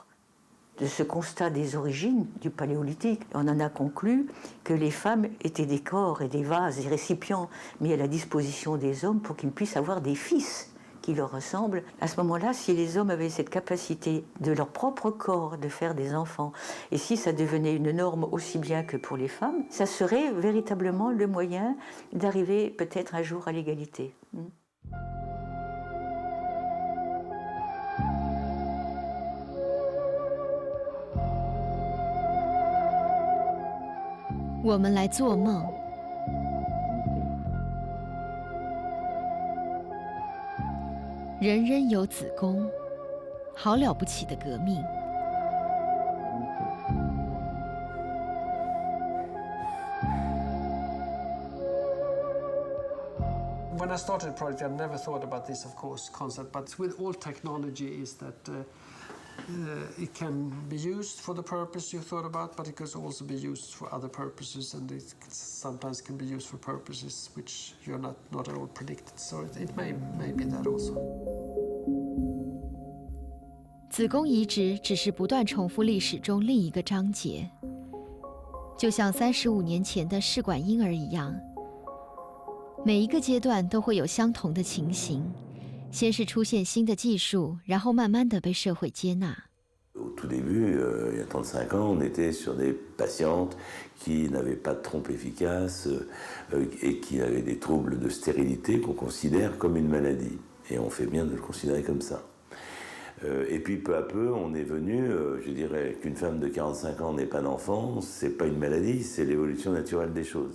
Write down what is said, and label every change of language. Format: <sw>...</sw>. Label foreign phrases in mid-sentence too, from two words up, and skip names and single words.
<fr>De ce constat des origines du paléolithique, on en a conclu que les femmes étaient des corps et des vases, des récipients mis à la disposition des hommes pour qu'ils puissent avoir des fils qui leur ressemblent. À ce moment-là, si les hommes avaient cette capacité de leur propre corps de faire des enfants, et si ça devenait une norme aussi bien que pour les femmes, ça serait véritablement le moyen d'arriver peut-être un jour à l'égalité.</fr> <zh>我们来做梦。人人有子宫，好了不起的革命。</zh> <en>When I started the project, I never thought about this, of course, concept. But with all technology, is that it can be used for the purpose you thought about, but it can also be used for other purposes, and it sometimes can be used for purposes which you're not at all predicted. So it may be that also.</en> <zh>子宫移植只是不断重复历史中另一个章节，就像35年前的试管婴儿一样，每一个阶段都会有相同的情形。先是出现新的技术，然后慢慢的被社会接纳。</zh> <fr>Au tout début, il y a 35 ans, on était sur des patientes qui n'avaient pas de trompe efficace et qui avaient des troubles de stérilité qu'on considère comme une maladie. Et on fait bien de le considérer comme ça. Et puis peu à peu, on est venu, je dirais qu'une femme de 45 ans n'ait pas d'enfant, c'est pas une maladie, c'est l'évolution naturelle des choses.</fr>